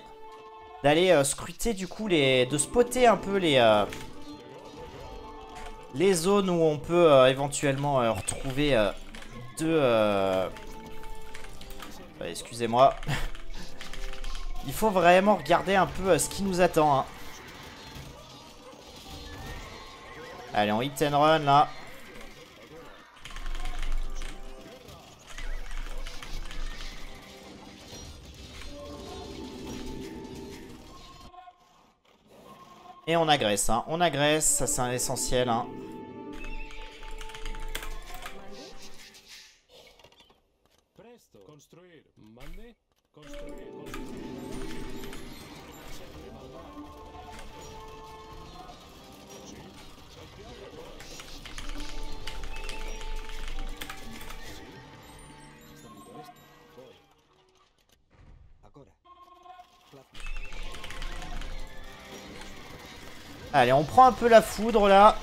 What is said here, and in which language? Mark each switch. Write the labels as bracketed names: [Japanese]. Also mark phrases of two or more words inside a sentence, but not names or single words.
[French] D'aller scruter du coup de spotter un peu les zones où on peut éventuellement retrouver excusez-moi. Il faut vraiment regarder un peu ce qui nous attend, hein. Allez, on [English] hit and run [French] là. Et on agresse, hein. On agresse, ça c'est un essentiel, hein. Presto. Construir. Mande. Construir. Allez, on prend un peu la foudre là.